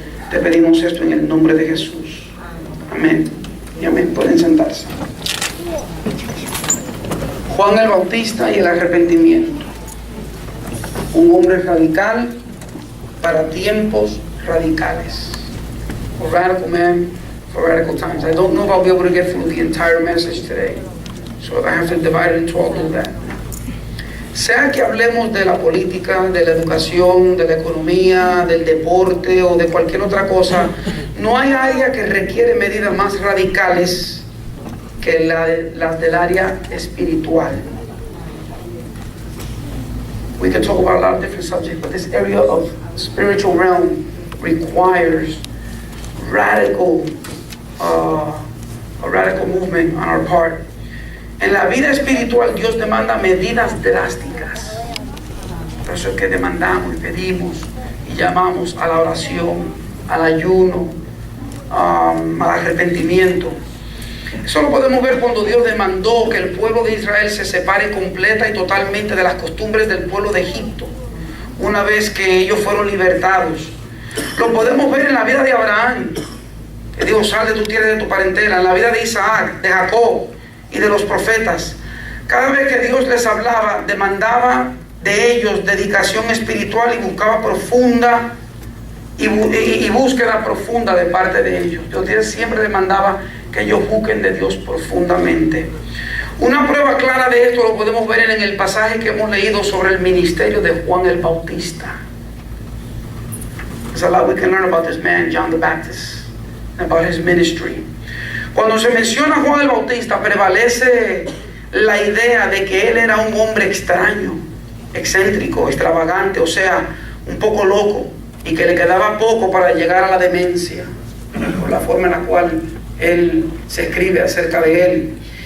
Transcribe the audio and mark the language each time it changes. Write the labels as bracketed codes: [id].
[es] Te pedimos esto en el nombre de Jesús. Amén y amén. Pueden sentarse. Juan el Bautista y el arrepentimiento. Un hombre radical para tiempos radicales. [en] A radical man for radical times. I don't know if I'll be able to get through the entire message today, so if I have to divide it into, I'll do that. [es] Sea que hablemos de la política, de la educación, de la economía, del deporte o de cualquier otra cosa, no hay área que requiere medidas más radicales que las del área espiritual. [en] We could talk about a lot of different subjects, but this area of spiritual realm requires a radical movement on our part. [es] En la vida espiritual Dios demanda medidas drásticas. Por eso es que demandamos y pedimos y llamamos a la oración, al ayuno, al arrepentimiento. Eso lo podemos ver cuando Dios demandó que el pueblo de Israel se separe completa y totalmente de las costumbres del pueblo de Egipto, una vez que ellos fueron libertados. Lo podemos ver en la vida de Abraham, que dijo: sal de tu tierra y de tu parentela. En la vida de Isaac, de Jacob y de los profetas. Cada vez que Dios les hablaba, demandaba de ellos dedicación espiritual y buscaba profunda y búsqueda profunda de parte de ellos. Dios siempre demandaba que ellos busquen de Dios profundamente. Una prueba clara de esto lo podemos ver en el pasaje que hemos leído sobre el ministerio de Juan el Bautista. [en] There's a lot we can learn about this man, John the Baptist, and about his ministry. [es] Cuando se menciona a Juan el Bautista, prevalece la idea de que él era un hombre extraño, excéntrico, extravagante, o sea, un poco loco, y que le quedaba poco para llegar a la demencia, por la forma en la cual él se escribe acerca de él.